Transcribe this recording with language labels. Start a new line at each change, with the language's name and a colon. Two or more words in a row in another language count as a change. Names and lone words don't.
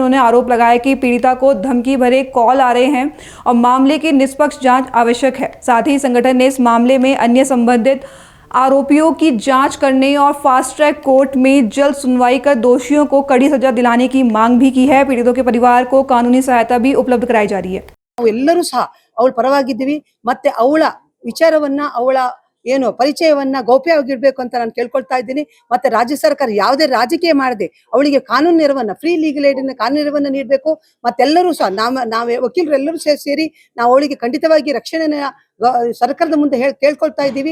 Hindi: उन्होंने आरोप लगाया कि पीड़िता को धमकी भरे कॉल आ रहे हैं और मामले की निष्पक्ष जांच आवश्यक है। साथ ही संगठन ने इस मामले में अन्य संबंधित आरोपियों की जांच करने और
English: fast track court
Hindi: में जल्द सुनवाई कर दोषियों को कड़ी सजा दिलाने की मांग भी की है। पीड़ितों के परिवार को कानूनी सहायता भी उपलब्ध कराई जा रही है।
Kannada: ನಾವೆಲ್ಲರೂ ಸಹ ಅವಳ ಪರವಾಗಿದ್ದೀವಿ ಮತ್ತೆ ಅವಳ ವಿಚಾರವನ್ನ ಅವಳ ಏನು ಪರಿಚಯವನ್ನ ಗೌಪ್ಯವಾಗಿಡಬೇಕು ಅಂತ ನಾನು ಕೇಳ್ಕೊಳ್ತಾ ಇದ್ದೀನಿ। ಮತ್ತೆ ರಾಜ್ಯ ಸರ್ಕಾರ ಯಾವುದೇ ರಾಜಕೀಯ ಮಾಡದೆ ಅವಳಿಗೆ ಕಾನೂನು ನೆರವನ್ನ
English: free legal aid
Kannada: ಅನ್ನು ಕಾನೂನು ನೆರವನ್ನ ನೀಡಬೇಕು। ಮತ್ತೆಲ್ಲರೂ ಸಹ ನಾವೇ ವಕೀಲರೆಲ್ಲರೂ ಸೇರಿ ನಾವು ಅವಳಿಗೆ ಖಂಡಿತವಾಗಿ ರಕ್ಷಣೆಯನ್ನ ಸರ್ಕಾರದ ಮುಂದೆ ಕೇಳ್ಕೊಳ್ತಾ ಇದ್ದೀವಿ।